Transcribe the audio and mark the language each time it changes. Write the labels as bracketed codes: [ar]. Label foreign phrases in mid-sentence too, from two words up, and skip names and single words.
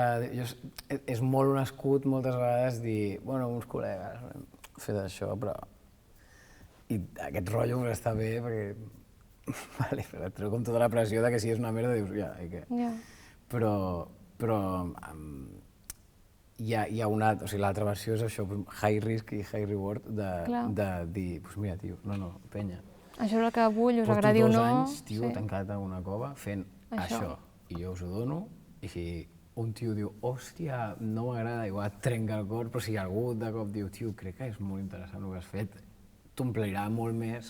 [ca] És molt un escut moltes vegades dir, bueno, uns col·legues hem fet això, però... I aquest rotllo està bé perquè... Vale, però et treu com tota la pressió de que si és una merda dius, ja, i què? Però... Hi ha una... O sigui, l'altra versió és això, [en] high risk [ca] i [en] high reward [ca] de dir, doncs mira, tio, no, penya. Això és el que vull, us agradi o no... Porto 2 anys, tio, tancat a una cova fent això, i jo us ho dono, i si un tio diu, hòstia, no m'agrada, igual et trenca el cor, però si algú de cop diu, tio, crec que és molt interessant el que has fet, t'omplirà molt més...